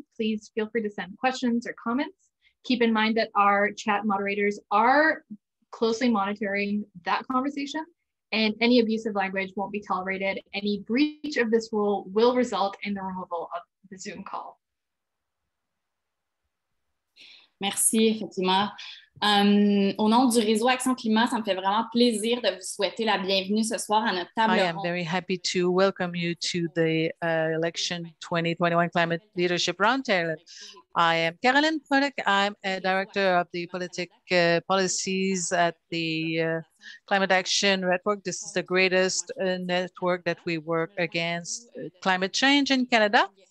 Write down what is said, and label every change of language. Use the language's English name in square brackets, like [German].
[English] Please feel free to send questions or comments. Keep in mind that our chat moderators are closely monitoring that conversation, and any abusive language won't be tolerated. Any breach of this rule will result in the removal of the Zoom call. [French] Merci, Fatima. Au nom du réseau Action Climat, ça me fait vraiment plaisir de vous souhaiter la bienvenue ce soir à notre table ronde. [English] I am very happy to welcome you to the election 2021 Climate Leadership Roundtable. I am Caroline Product. I'm a director of the policies at the Climate Action Network. This is the greatest network that we work against climate change in Canada.